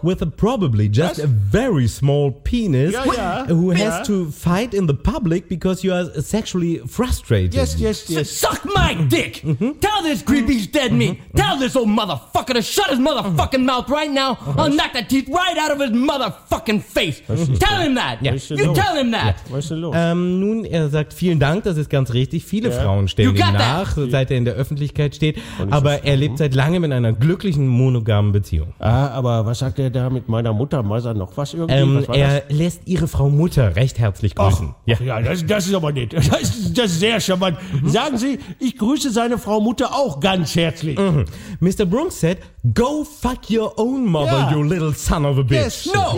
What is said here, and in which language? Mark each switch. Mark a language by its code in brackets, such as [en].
[en] With a probably just a very small penis. Who has to fight in the public because you are sexually frustrated. Yes. Suck my dick! Tell this creepy dead meat! Tell this old motherfucker to shut his motherfucking mouth right now! I'll knock the teeth right out of his motherfucker! Fucking face. Tell him that. You tell him that. [de] Nun, er sagt vielen Dank, das ist ganz richtig. Viele Frauen stellen ihm nach, seit er in der Öffentlichkeit steht. Aber er lebt seit langem in einer glücklichen, monogamen Beziehung. Ah, aber was sagt er da mit meiner Mutter? Mal noch was irgendwie? Lässt ihre Frau Mutter recht herzlich grüßen. Das ist aber nett. Das ist sehr charmant. Sagen Sie, ich grüße seine Frau Mutter auch ganz herzlich. [en] Mr. Brung said, go fuck your own mother, you little son of a bitch.